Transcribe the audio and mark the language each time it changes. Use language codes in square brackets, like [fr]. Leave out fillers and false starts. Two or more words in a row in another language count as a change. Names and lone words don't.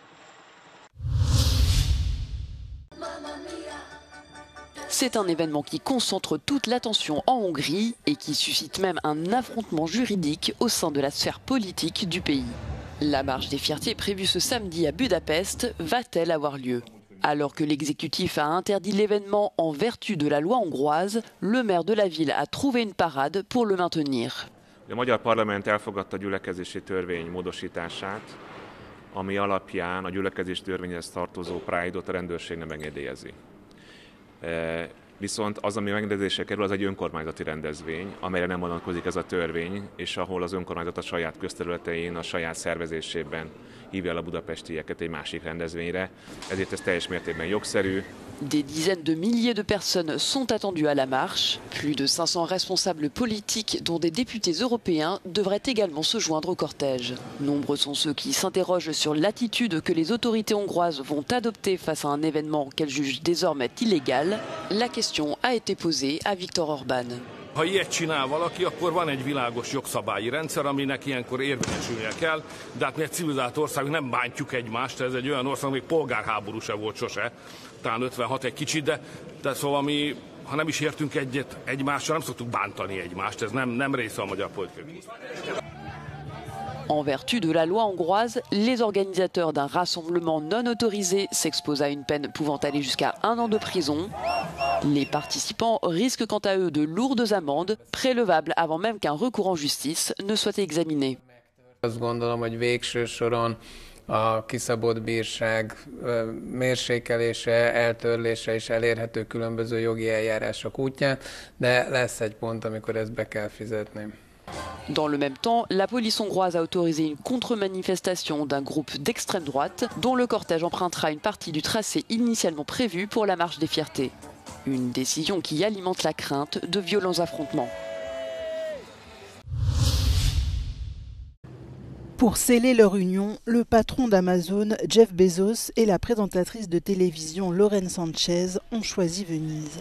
[fr] C'est un événement qui concentre toute l'attention en Hongrie et qui suscite même un affrontement juridique au sein de la sphère politique du pays. La marche des fiertés prévue ce samedi à Budapest va-t-elle avoir lieu? Alors que l'exécutif a interdit l'événement en vertu de la loi hongroise, le maire de la ville a trouvé une parade pour le maintenir. [hu] A magyar parlament elfogadta a gyülekezési törvény módosítását, ami alapján a gyülekezési törvényhez tartozó Pride-ot a rendőrség nem engedélyezi. Viszont az, ami megrendelésre kerül, az egy önkormányzati rendezvény, amelyre nem vonatkozik ez a törvény, és ahol az önkormányzat a saját közterületein, a saját szervezésében hívja el a budapestieket egy másik rendezvényre. Ezért ez teljes mértékben jogszerű. [fr] Des dizaines de milliers de personnes sont attendues à la marche. Plus de 500 responsables politiques, dont des députés européens, devraient également se joindre au cortège. Nombreux sont ceux qui s'interrogent sur l'attitude que les autorités hongroises vont adopter face à un événement qu'elles jugent désormais illégal. La question a été posée à Viktor Orban. [hu] Ha ilyet csinál valaki, akkor van egy világos jogszabályi rendszer, aminek ilyenkor érvényesülnie kell, de hát mi egy civilizált ország, nem bántjuk egymást, ez egy olyan ország, még polgárháború se volt sose, talán 56 egy kicsit, de szóval mi, ha nem is értünk egyet egymással, nem szoktuk bántani egymást, ez nem része a magyar politikai. [fr] En vertu de la loi hongroise, les organisateurs d'un rassemblement non autorisé s'exposent à une peine pouvant aller jusqu'à 1 an de prison. Les participants risquent quant à eux de lourdes amendes, prélevables avant même qu'un recours en justice ne soit examiné. [hu] Azt gondolom, hogy végső soron a kiszabott bírság mérsékelése, eltörlése is elérhető különböző jogi eljárások útján, de lesz egy pont, amikor ezt be kell fizetni. [fr] Dans le même temps, la police hongroise a autorisé une contre-manifestation d'un groupe d'extrême droite dont le cortège empruntera une partie du tracé initialement prévu pour la marche des fiertés. Une décision qui alimente la crainte de violents affrontements. Pour sceller leur union, le patron d'Amazon, Jeff Bezos, et la présentatrice de télévision Lauren Sanchez ont choisi Venise.